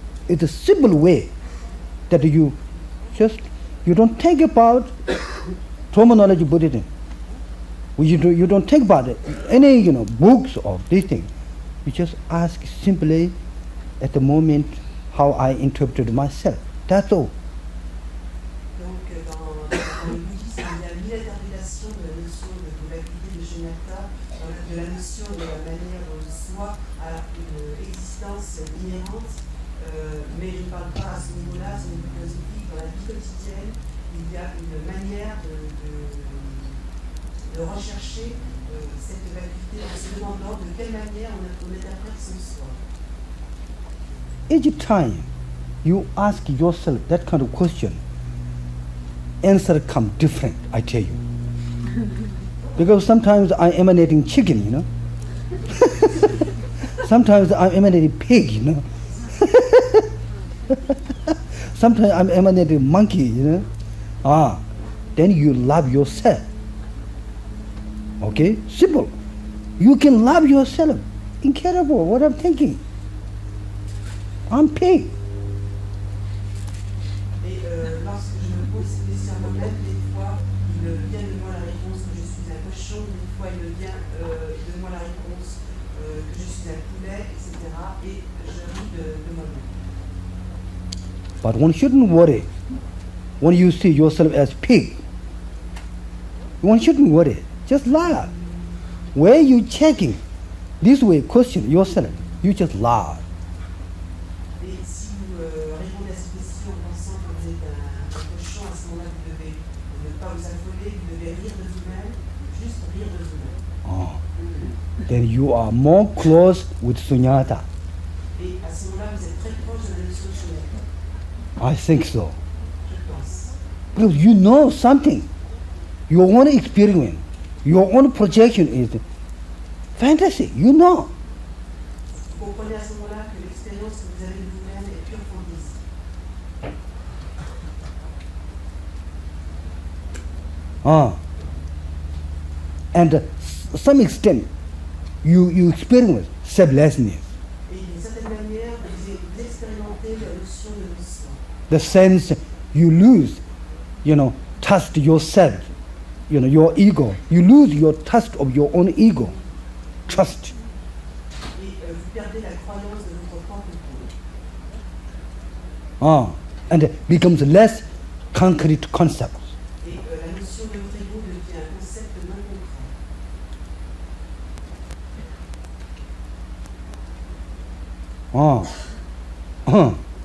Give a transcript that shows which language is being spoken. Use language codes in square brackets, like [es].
[en] It's a simple way that you don't think about terminology Buddhism. You don't think about it, any books of these things. You just ask simply at the moment how I interpreted myself. That's all. [fr] Donc, dans le bouddhisme, il y a mille interprétations de la notion de l'activité de Shunyata, de la notion de la manière dont le soi a une existence inhérente, mais je ne parle pas à ce niveau-là, c'est une philosophie. Dans la vie quotidienne, il y a une manière de rechercher cette activité en se demandant de quelle manière on interprète son soi. [en] Each time you ask yourself that kind of question, answer come different, I tell you. Because sometimes I'm emanating chicken, Sometimes I'm emanating pig, Sometimes I'm emanating monkey, Then you love yourself. Okay? Simple. You can love yourself. Incredible what I'm thinking. I'm pig. [fr] Et lorsque je me pose ces questions à moi-même, des fois, il vient de moi la réponse que je suis un cochon, des fois, il vient de moi la réponse que je suis un poulet, etc. Et je ris de moi-même. [en] But one shouldn't worry when you see yourself as pig. One shouldn't worry. Just laugh. Where you checking this way, question yourself. You just laugh. [fr] Et si vous répondez à cette question en pensant que vous êtes un cochon, à ce moment-là, vous devez ne pas vous affoler, vous devez rire de vous-même, juste rire de vous-même. [en] Then you are more close with sunyata. [fr] Et à ce moment-là, vous êtes très proche de la notion de Shunyata. [en] I think so. [fr] Je pense. [en] Because you know something. Your own experience, your own projection is fantasy. You know. [fr] Vous comprenez à ce moment-là que l'expérience que vous avez de vous-même est pure fantaisie. [en] And some extent, you experience selflessness. [fr] Et d'une certaine manière, vous expérimentez la notion de le soi. [en] The sense you lose, trust yourself, your ego. You lose your trust of your own ego. Trust. [fr] Et vous perdez la croyance de votre propre ego. [en] And it becomes less concrete concept. [fr] Et la notion de votre ego devient un concept non concret.